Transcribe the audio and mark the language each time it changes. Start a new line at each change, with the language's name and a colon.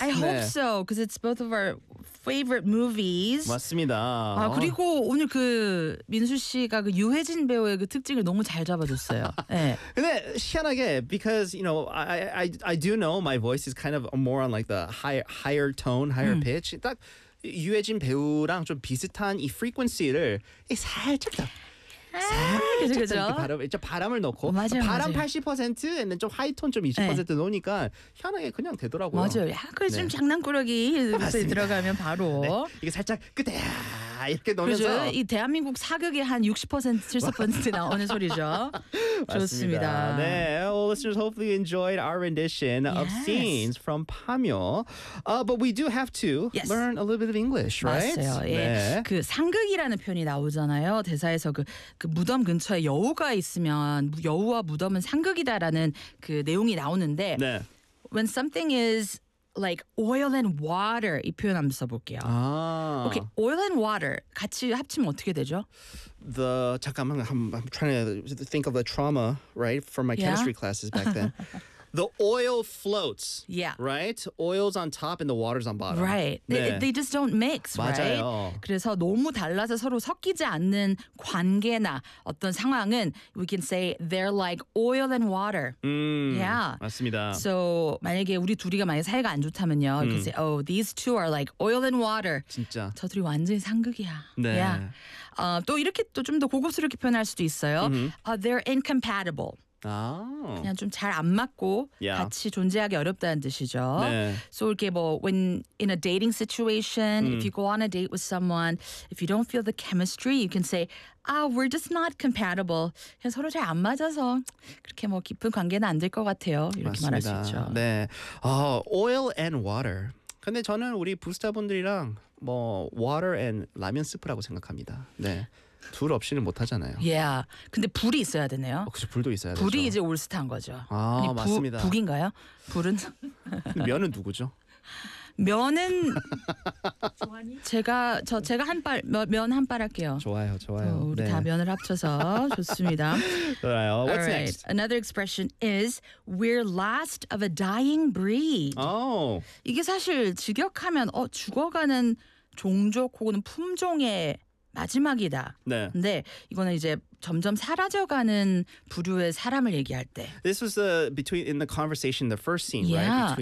English: I hope so, because it's both of our favorite movies.
Korean: 맞습니다. 아, 그리고 오늘 그 민수 씨가 그 유해진 배우의 그 특징을 너무 잘 잡아줬어요. 네. 근데 희한하게
English: because you know I do know my voice is kind of more on like the higher tone, higher pitch.
Korean: 딱 유해진 배우랑 좀 비슷한 이 frequency를 살짝 더. 그렇죠. 바람을 넣고 맞아요, 바람 80%에는 좀 하이톤 좀 20% 네. 넣으니까 현하게 그냥 되더라고요. 맞아요. 약간 좀 네. 장난꾸러기 들어가면 바로 네. 이게 살짝 끝에 이렇게 넣으면서 그렇죠? 이 대한민국 사극의 한 60% 70% 나오는 소리죠. 좋습니다.
English: 네, well, listeners, hopefully you enjoyed our rendition of scenes from 파묘. But we do have to learn a little bit of English, right?
Korean: 맞아요. 예. 네. 그 상극이라는 표현이 나오잖아요. 대사에서 그 무덤 근처에 여우가 있으면 여우와 무덤은 상극이다라는 그 내용이 나오는데 네.
English: when something is like oil and water
Korean: 이 표현 한번 써볼게요. 아.
English: Okay, oil and water
Korean: 같이 합치면 어떻게 되죠?
English: The
Korean: 잠깐만
English: I'm trying to think of a trauma right from my chemistry classes back then. The oil floats, right? Oil's on top and the water's on bottom. Right. 네. They just don't mix,
Korean: 맞아요.
English: right?
Korean: 그래서 너무 달라서 서로 섞이지 않는 관계나 어떤 상황은
English: we can say they're like oil and water. Yeah.
Korean: 맞습니다. So 만약에 우리 둘이가 만약에 사이가 안 좋다면요.
English: You can say, oh, these two are like oil and water.
Korean: 진짜. 저 둘이 완전히 상극이야. 네.
English: Yeah.
Korean: 또 이렇게 또 좀 더 고급스럽게 표현할 수도 있어요.
English: They're incompatible.
Korean: 아. 그냥 좀 잘 안 맞고 같이 존재하기 어렵다는 뜻이죠. 네.
English: So
Korean: 이렇게 뭐
English: when in a dating situation, if you go on a date with someone, if you don't feel the chemistry, you can say, "Ah, we're just not compatible."
Korean: 그냥 서로 잘 안 맞아서 그렇게 뭐 깊은 관계는 안 될 것 같아요. 이렇게 맞습니다. 말할 수 있죠. 네.
English: Oil and water.
Korean: 근데 저는 우리 부스타분들이랑 뭐
English: water and
Korean: 라면 스프라고 생각합니다. 네. 둘 없이는 못 하잖아요.
English: Yeah.
Korean: 근데 불이 있어야 되네요. 그렇죠. 불도 있어야 불이 불이 이제 올스타인 거죠. 아, 아니, 맞습니다. 북인가요? 불은? 면은 누구죠? 면은 제가 한 발 면 한 발 할게요. 좋아요. 좋아요. 우리 네. 다 면을 합쳐서 좋습니다. 좋아요.
English: What's right. next? Another expression is we're last of a dying breed. Oh.
Korean: 이게 사실 직역하면 죽어가는 종족 혹은 품종의 마지막이다. 네. 근데 이거는 이제 점점 사라져가는 부류의 사람을 얘기할 때.
English: This was the between in the conversation, the first scene, right?